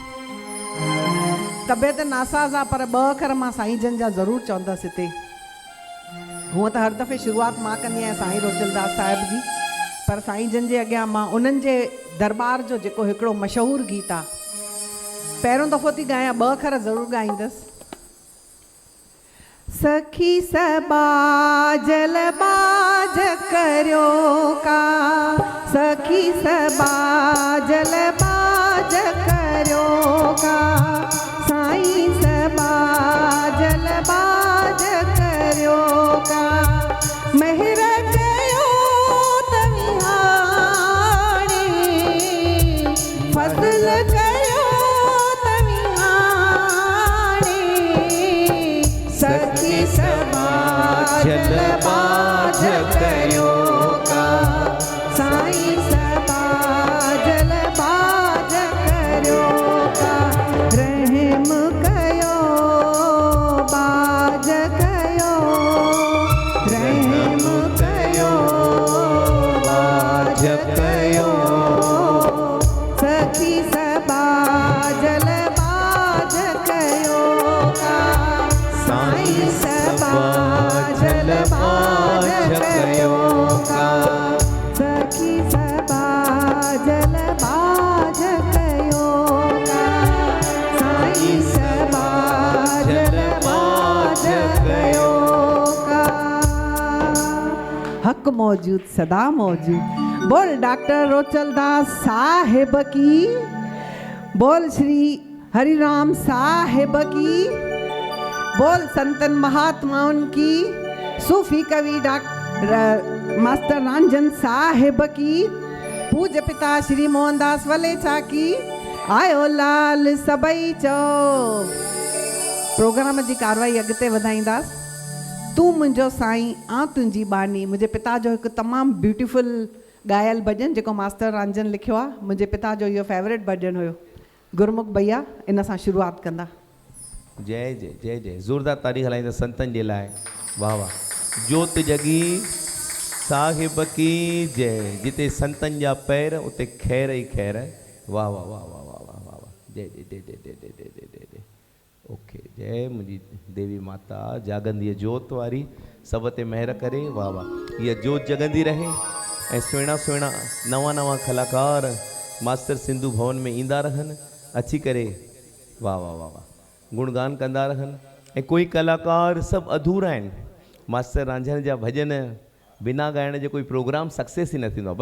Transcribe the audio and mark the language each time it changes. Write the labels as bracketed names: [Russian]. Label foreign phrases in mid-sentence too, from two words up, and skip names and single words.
[Sindhi] तबियत नासाज़ आहे पर ॿ अखर मां साईं जन जा ज़रूरु चवंदसि हिते। हूअं त हर दफ़े शुरूआत मां कंदी आहियां साईं रोचलदास साहिब जी, पर साईं जन जे अॻियां मां उन्हनि जे दरबार जो जेको हिकिड़ो मशहूरु गीत आहे, पहिरियों दफ़ो थी ॻायां, ॿ अखर ज़रूरु ॻाईंदसि। सखी सबा जलबाज करियो का, सखी सबा जलबाज करियो का, साईं सबा जलबाज करियो का, महर कयो तविहाणे, फसल कयो तविहाणे, सखी सबा जलबाज करियो का, साईं सबा जलबाज करियो का, रहम कयो बाज कयो, रहम कयो बाज कयो, सखी सबा जलबाज कयो का, साईं सबा जलबाज कयो का, सखी सबा जलबाज कयो का, साईं सबा जलबाज कयो का। हक मौजूद सदा मौजूद। [Hindi] बोल डॉक्टर रोचलदास साहिब की, बोल श्री हरिराम साहिब की, बोल संतन महात्माओं की, सूफी कवि डॉक्टर मास्टर रंजन साहिब की, पूज्य पिता श्री मोहनदास वलेचा की, [Sindhi] आयो लाल सबई चो। प्रोग्राम जी कार्रवाई अॻिते वधाईंदासीं। तूं मुंहिंजो साईं आ तुंहिंजी बानी, मुंहिंजे पिता जो हिकु तमामु ब्यूटीफुल ॻायल भॼन जेको मास्टर रंजन लिखियो आहे, मुंहिंजे पिता जो इहो फेवरेट भॼन हुयो। गुरमुख भैया इन सां शुरूआत कंदा। जय जय जय जय, ज़ोरदार तारीख़ हलाईंदा संतनि जे लाइ। [Hindi] वाह वाह, जोत जगी साहिब की जय, [Sindhi] जिते संतनि जा पैर उते खैर ई खैर। वाह वाह वाह वाह वाह वाह वाह वाह, जय जय जय जय जय जय जय जय जय जय। ओके, जय मुंहिंजी देवी माता जागंदी जोत वारी, सब ते महर करे। वाह वाह, इहा जोत जगंदी रहे ऐं सुहिणा सुहिणा नवां नवां कलाकार मास्टर सिंधु भवन में ईंदा रहनि, अची करे वाह वाह वाह वाह गुणगान कंदा रहनि। ऐं कोई कलाकार सभु अधूरा आहिनि, मास्टर रांझण जा भॼन बिना ॻाइण जो कोई प्रोग्राम सक्सेस ई न थींदो आहे।